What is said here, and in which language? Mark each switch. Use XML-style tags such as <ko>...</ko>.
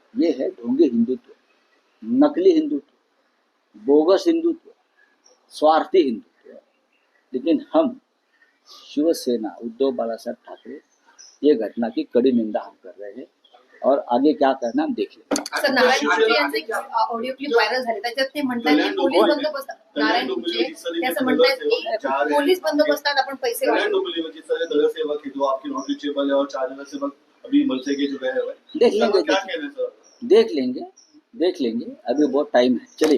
<hi>ये है ढोंगी हिंदुत्व, नकली हिंदुत्व, बोगस हिंदुत्व, स्वार्थी हिंदुत्व। लेकिन हम शिवसेना उद्धव बाळासाहेब ठाकरे ये घटना की कड़ी निंदा हम कर रहे हैं और आगे क्या करना हम देख लेंगे।</hi> <mr>सर, नारायण कुचे यांचे ऑडिओ क्लिप व्हायरल झाले, त्याच्यात ते म्हणतात की पोलीस बंदोबस्त, नारायण कुचे ते असं म्हणतात की पोलीस बंदोबस्तात आपण पैसे कल्याण वाढवू।</mr> <hi>डोंबिवली में जिस तरह नगरसेवक है जो आपके नॉन रिचेबल है और 4 नगरसेवक अभी मनसे के जो गए हुए हैं, देख लेंगे, क्या कहना है सर? देख लेंगे, अभी बहुत टाइम है, चलिए।</hi>